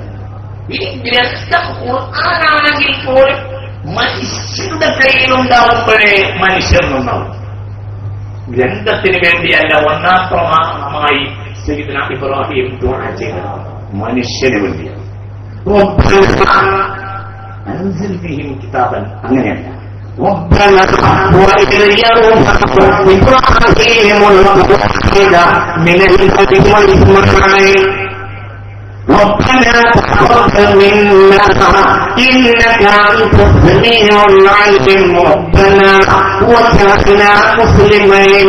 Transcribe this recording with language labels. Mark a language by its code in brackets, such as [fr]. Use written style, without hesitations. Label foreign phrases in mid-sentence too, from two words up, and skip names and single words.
[ml] ഈ ഗ്രന്ഥം ഖുർആനാണെങ്കിൽ പോലും മനുഷ്യരുടെ കയ്യിലുണ്ടാവുമ്പോഴേ മനുഷ്യർ നന്നാവും. ഗ്രന്ഥത്തിന് വേണ്ടിയല്ല ഒന്നാം പ്രമാണമായി സയ്യിദുനാ ഇബ്രാഹിം ദുആ ചെയ്തത് മനുഷ്യന് വേണ്ടിയാണ്. [ar] أنزل فيهم كتابا അങ്ങനെയല്ല, ربنا وإذ يرفع إبراهيم القواعد من البيت وإسماعيل ربنا تقبل منا إنك أنت السميع العليم ربنا وجعلنا مسلمين